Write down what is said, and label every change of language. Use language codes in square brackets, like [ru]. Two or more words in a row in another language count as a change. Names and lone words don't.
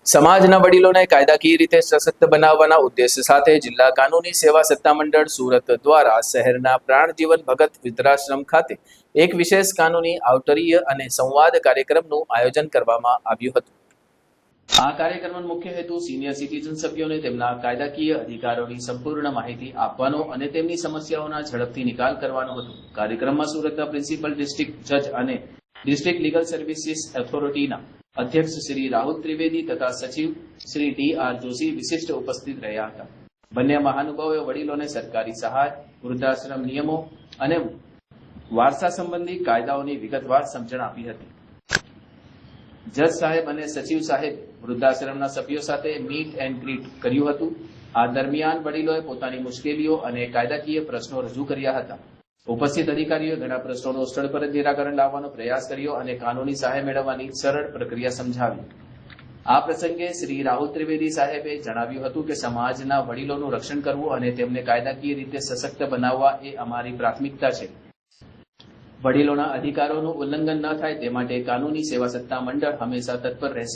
[gu] સમાજના વડીલોને કાયદાકીય રીતે સશક્ત બનાવવાના ઉદ્દેશ્ય સાથે જિલ્લા કાનૂની સેવા સત્તામંડળ સુરત દ્વારા શહેરના પ્રાણજીવન ભગત વૃદ્ધાશ્રમ ખાતે એક વિશેષ કાનૂની આવતરીય અને સંવાદ કાર્યક્રમનું આયોજન કરવામાં આવ્યું હતું। આ કાર્યક્રમનો મુખ્ય હેતુ [en] senior citizen [gu] સભ્યોને તેમના કાયદાકીય અધિકારોની સંપૂર્ણ માહિતી આપવાનો અને તેમની સમસ્યાઓના ઝડપથી નિકાલ કરવાનો હતો। કાર્યક્રમમાં સુરતના [en] principal district judge [gu] અને ડિસ્ટ્રિક્ટ લીગલ સર્વિસીસ ઓથોરિટીના અધ્યક્ષ શ્રી રાહુલ ત્રિવેદી તથા સચિવ શ્રી ડી.આર. જોશી વિશિષ્ટ ઉપસ્થિત રહ્યા હતા। બંને મહાનુભાવોએ વડીલોને સરકારી સહાય, વૃદ્ધાશ્રમ નિયમો અને વારસા સંબંધી કાયદાઓની વિગતવાર સમજણ આપી હતી। જજ સાહેબ અને સચિવ સાહેબ વૃદ્ધાશ્રમના સભ્યો સાથે [en] meet and greet [gu] કર્યું હતું। આ દરમિયાન વડીલોએ પોતાની મુશ્કેલીઓ અને કાયદાકીય પ્રશ્નો રજૂ કર્યા હતા। ઉપસ્થિત અધિકારીઓએ ઘણા પ્રશ્નો સ્થળ પર નિરાકરણ લાવવાનો પ્રયાસ કર્યો અને કાનૂની સહાય મેળવવાની સરળ પ્રક્રિયા સમજાવી। આ પ્રસંગે શ્રી રાહુલ ત્રિવેદી સાહેબે જણાવ્યું હતું કે સમાજના વડીલોનું રક્ષણ કરવું અને તેમને કાયદાકીય રીતે સશક્ત બનાવવા એ અમારી પ્રાથમિકતા છે। વડીલોના અધિકારોનું ઉલ્લંઘન ન થાય તે માટે કાનૂની સેવા સત્તા મંડળ હંમેશા તત્પર રહેશે।